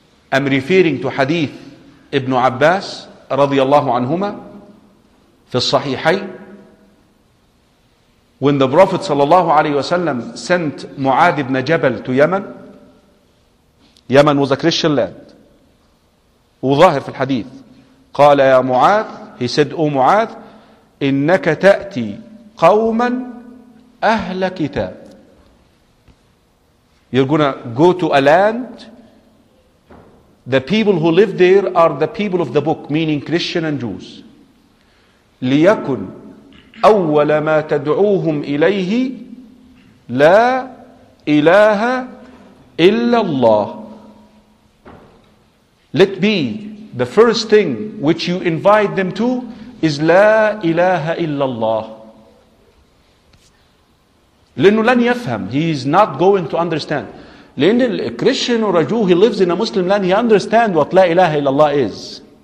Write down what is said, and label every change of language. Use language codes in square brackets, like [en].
[en] I'm referring to hadith Ibn Abbas radiyallahu anhuma fi al-Sahihay, when the Prophet sallallahu alayhi wasallam sent Mu'ad ibn Jabal to Yemen. Yemen was a Christian land. [ar] وظاهر في الحديث قال يا معاذ, [en] he said, O Mu'adh, [ar] إنك تأتي قوما أهل كتاب. [en] You're gonna go to a land, the people who live there are the people of the book, meaning Christian and Jews. [ar] ليكن أول ما تدعوهم إليه لا إله إلا الله. [en] Let be the first thing which you invite them to is La ilaha illallah. [ar] لأنه لن يفهم. [en] He is not going to understand. لأن a Christian or a Jew, he lives in a Muslim land, he understands what La ilaha illallah is.